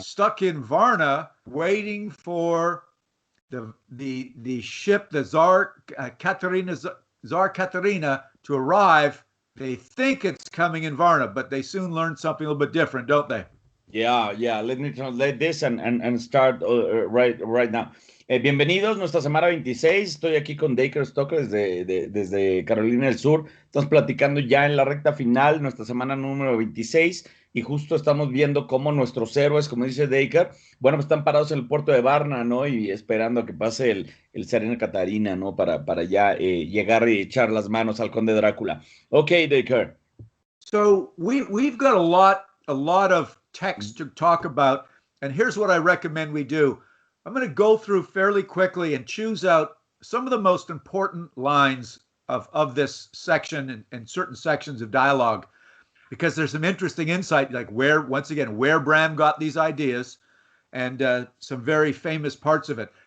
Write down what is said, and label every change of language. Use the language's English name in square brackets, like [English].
[English] stuck in Varna waiting for the ship, the Tsar Katerina, to arrive. They think it's coming in Varna, but they soon learn something a little bit different, don't they? Yeah, yeah. Let me translate this and start right now. [Spanish] Bienvenidos, nuestra semana 26. Estoy aquí con Dacre Stoker desde Carolina del Sur. Estamos platicando ya en la recta final, nuestra semana número 26. Y justo estamos viendo cómo nuestros héroes, como dice Dacre, bueno, pues están parados en el puerto de Varna, ¿no? Y esperando a que pase el Serena Catarina, ¿no? Para ya llegar y echar las manos al conde Drácula. [English] Ok, Dacre. So we've got a lot of text to talk about, and here's what I recommend we do. I'm going to go through fairly quickly and choose out some of the most important lines of this section and certain sections of dialogue because there's some interesting insight, like where, once again, where Bram got these ideas and some very famous parts of it.